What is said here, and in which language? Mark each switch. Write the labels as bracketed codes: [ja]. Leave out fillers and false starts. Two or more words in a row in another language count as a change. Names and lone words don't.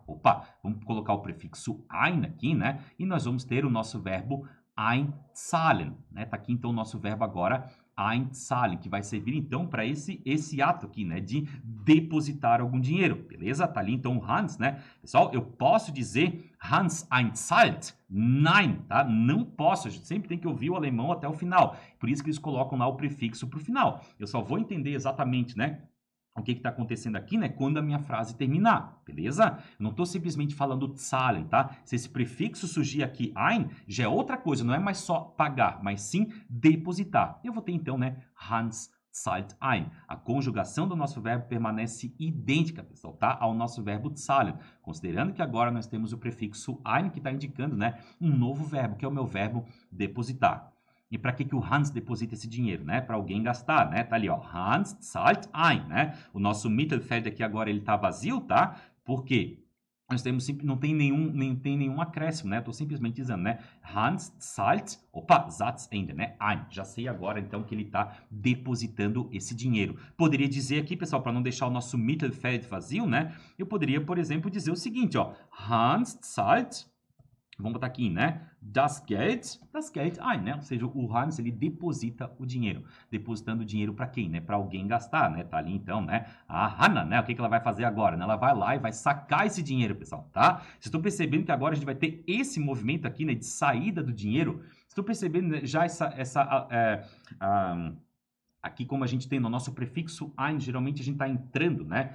[pt] Opa, vamos colocar o prefixo ein aqui, né? E nós vamos ter o nosso verbo einzahlen, né? Tá aqui então o nosso verbo agora einzahlen, que vai servir então para esse ato aqui, né, de depositar algum dinheiro, beleza? Tá ali então o Hans, né? Pessoal, eu posso dizer Hans einzahlt? Nein, tá? Não posso, a gente sempre tem que ouvir o alemão até o final. Por isso que eles colocam lá o prefixo para o final. Eu só vou entender exatamente, né, o que está acontecendo aqui, né? Quando a minha frase terminar, beleza? Eu não estou simplesmente falando zahlen, tá? Se esse prefixo surgir aqui, ein, já é outra coisa, não é mais só pagar, mas sim depositar. Eu vou ter então, né? [de] Hans zahlt ein. [pt] A conjugação do nosso verbo permanece idêntica, pessoal, tá? Ao nosso verbo zahlen. Considerando que agora nós temos o prefixo ein, que está indicando, né? Um novo verbo, que é o meu verbo depositar. E para que o Hans deposita esse dinheiro, né? Para alguém gastar, né? Tá ali, ó, [de] Hans zahlt ein, [pt] né? O nosso Mittelfeld aqui agora ele tá vazio, tá? Por quê? Nós temos não tem nenhum acréscimo, né? Estou simplesmente dizendo, né? Hans zahlt, opa, Satzende, né? Ein. Já sei agora então que ele está depositando esse dinheiro. Poderia dizer aqui, pessoal, para não deixar o nosso Mittelfeld vazio, né? Eu poderia, por exemplo, dizer o seguinte, ó, Hans zahlt, vamos botar aqui, né? [de] Das Geld ein, [pt] né? Ou seja, o Hans, ele deposita o dinheiro. Depositando o dinheiro para quem, né? Para alguém gastar, né? Tá ali então, né? A Hannah, né? O que ela vai fazer agora? Né? Ela vai lá e vai sacar esse dinheiro, pessoal, tá? Vocês estão percebendo que agora a gente vai ter esse movimento aqui, né? De saída do dinheiro. Vocês estão percebendo, né, já aqui, como a gente tem no nosso prefixo ein, geralmente a gente está entrando, né?